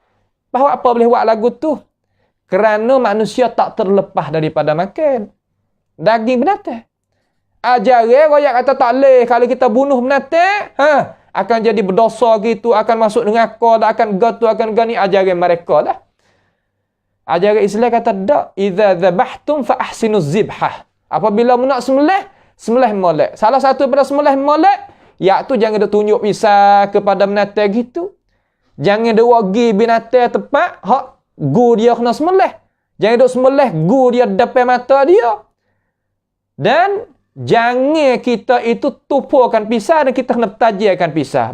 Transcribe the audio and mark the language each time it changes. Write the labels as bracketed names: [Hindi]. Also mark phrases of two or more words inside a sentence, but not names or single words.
[Malay] Bahawa apa boleh buat lagu tu? Kerana manusia tak terlepas daripada makan daging binatang. Ajaran royak kata tak boleh kalau kita bunuh binatang, akan jadi berdosa gitu, akan masuk neraka, akan gatu, akan gani. Ajaran mereka lah. Ajaran Islam kata tak. [Arabic] إذا ذبحتم فأحسنوا الذبحة. [Malay] Apabila nak sembelih molek. Salah satu daripada sembelih molek, iaitu jangan dia tunjuk pisau kepada binatang gitu. Jangan dia wagi binatang tepat hak gu dia kena sembelih. Jangan duk sembelih gu dia depan mata dia. Dan jangan kita itu tupukan pisau dan kita kena tajamkan pisau.